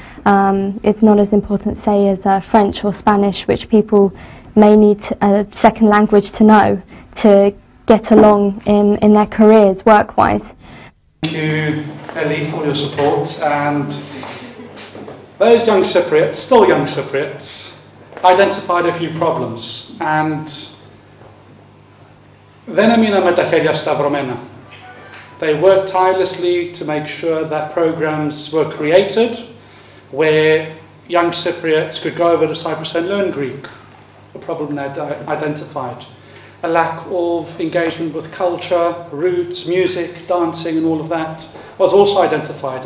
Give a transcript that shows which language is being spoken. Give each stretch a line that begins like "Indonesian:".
English: It's not as important, say, as French or Spanish, which people may need a second language to know to get along in their careers, work-wise. Thank you, Ellie, for your support. And those young Cypriots, still young Cypriots, identified a few problems.
Greek: And δεν έμειναν με τα χέρια σταυρωμένα.
English: They worked tirelessly to make sure that programs were created where young Cypriots could go over to Cyprus and learn Greek, a problem they identified. A lack of engagement with culture, roots, music, dancing and all of that was also identified.